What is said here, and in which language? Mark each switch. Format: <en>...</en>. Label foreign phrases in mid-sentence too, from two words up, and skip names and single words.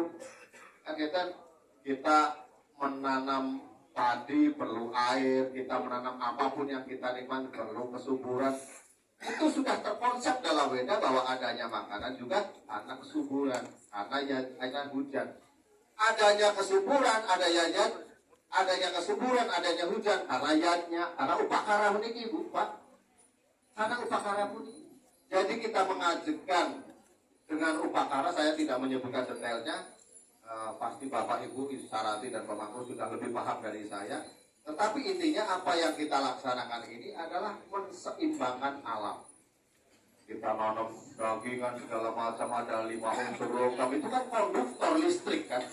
<id>Kan kita menanam padi perlu air, kita menanam apapun yang kita nikmati perlu kesuburan. itu sudah terkonsep dalam Weda bahwa adanya makanan juga karena kesuburan, karena hujan. Adanya kesuburan, adanya kesuburan, adanya hujan, karena yatnya, karena upakara meniki, Bu, Pak. Karena upakara meniki. Jadi kita mengajukan dengan upakara, saya tidak menyebutkan detailnya, pasti Bapak Ibu Sarati dan Pemangku sudah lebih paham dari saya. Tetapi intinya apa yang kita laksanakan ini adalah menseimbangkan alam. Kita nanam dagingan segala macam, ada 5 unsur logam, itu kan konduktor listrik kan.</id>